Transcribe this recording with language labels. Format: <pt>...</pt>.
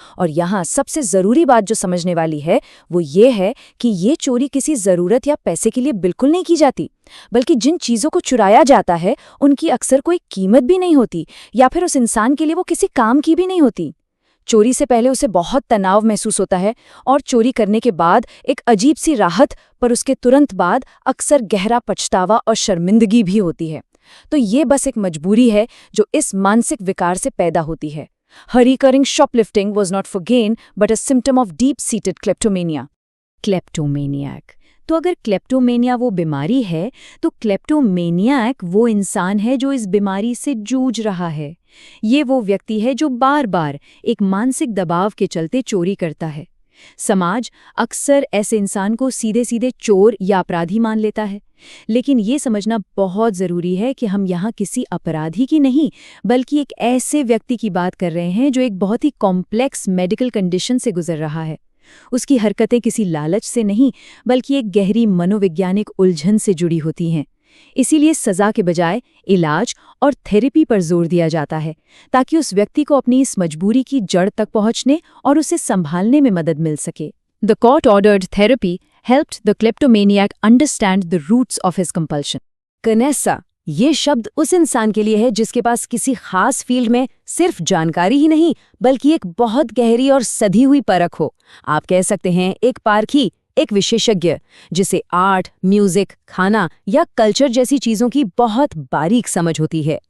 <hi>और यहाँ सबसे ज़रूरी बात जो समझने वाली है वो ये है कि ये चोरी किसी ज़रूरत या पैसे के लिए बिल्कुल नहीं की जाती, बल्कि जिन चीज़ों को चुराया जाता है उनकी अक्सर कोई कीमत भी नहीं होती, या फिर उस इंसान के लिए वो किसी काम की भी नहीं होती। चोरी से पहले उसे बहुत तनाव महसूस होता है और चोरी करने के बाद एक अजीब सी राहत, पर उसके तुरंत बाद अक्सर गहरा पछतावा और शर्मिंदगी भी होती है। तो ये बस एक मजबूरी है जो इस मानसिक विकार से पैदा होती है।</hi> <en>Her recurring shoplifting was not for gain, but a symptom of deep-seated kleptomania।</en> <hi>क्लेप्टोमेनियाक। तो अगर क्लेप्टोमेनिया वो बीमारी है, तो क्लेप्टोमेनियाक वो इंसान है जो इस बीमारी से जूझ रहा है। ये वो व्यक्ति है जो बार बार एक मानसिक दबाव के चलते चोरी करता है। समाज अक्सर ऐसे इंसान को सीधे सीधे चोर या अपराधी मान लेता है, लेकिन ये समझना बहुत ज़रूरी है कि हम यहाँ किसी अपराधी की नहीं, बल्कि एक ऐसे व्यक्ति की बात कर रहे हैं जो एक बहुत ही कॉम्प्लेक्स मेडिकल कंडीशन से गुजर रहा है। उसकी हरकतें किसी लालच से नहीं, बल्कि एक गहरी मनोवैज्ञानिक उलझन से जुड़ी होती हैं। इसीलिए सजा के बजाय इलाज और थेरेपी पर जोर दिया जाता है, ताकि उस व्यक्ति को अपनी इस मजबूरी की जड़ तक पहुंचने और उसे संभालने में मदद मिल सके।</hi> <en>The court-ordered therapy helped the kleptomaniac understand the roots of his compulsion.</en> <hi>कनेसा, ये शब्द उस इंसान के लिए है जिसके पास किसी खास फील्ड में सिर्फ जानकारी ही नहीं, बल्कि एक बहुत गहरी और सधी हुई परख हो। आप कह सकते हैं एक पारखी, एक विशेषज्ञ, जिसे आर्ट, म्यूजिक, खाना या कल्चर जैसी चीजों की बहुत बारीक समझ होती है।</hi>